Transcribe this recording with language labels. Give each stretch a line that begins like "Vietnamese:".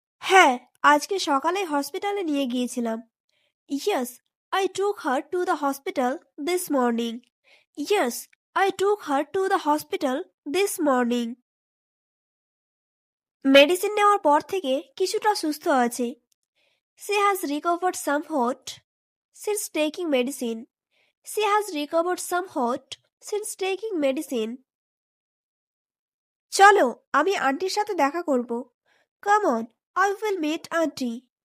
Bangla: হ্যাঁ, আজকে সকালে হসপিটালে নিয়ে গিয়েছিলাম।
English: Yes, I took her to the hospital this morning. Yes, I took her to the hospital this morning.
Bangla: Medicine নেওয়ার পর থেকে কিছুটা সুস্থ আছে।
English: She has recovered somewhat since taking medicine. She has recovered somewhat since taking medicine.
Bangla: চলো, আমি আন্টির সাথে দেখা করব।
English: Come on, I will meet auntie.